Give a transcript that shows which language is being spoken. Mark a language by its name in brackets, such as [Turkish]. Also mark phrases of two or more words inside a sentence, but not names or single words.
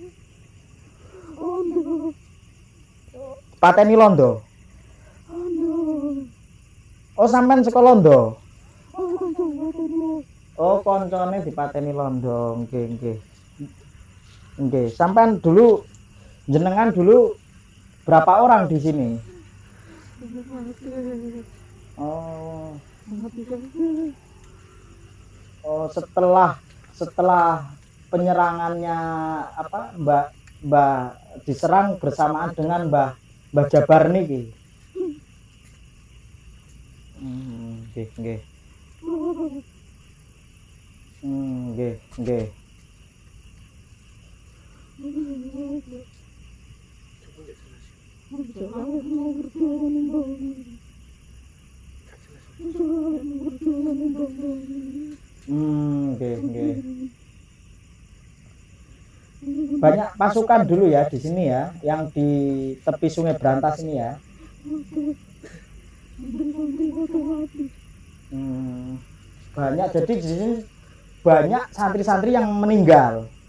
[Javanese] Pateni Londo. Oh, sampean saka Londo. Oh, koncone dipateni londo. Nggih, nggih. Nggih, sampean [Indonesian] dulu jenengan dulu berapa orang di sini? Oh, oh setelah penyerangannya apa Mbak Mbah diserang bersamaan dengan Mbah Jabar niki. [Javanese] Nggih, nggih. Nggih, nggih. Nggih, nggih. [Indonesian] Banyak pasukan dulu ya di sini ya, yang di tepi Sungai Brantas ini ya. Banyak, jadi di sini banyak santri-santri yang meninggal.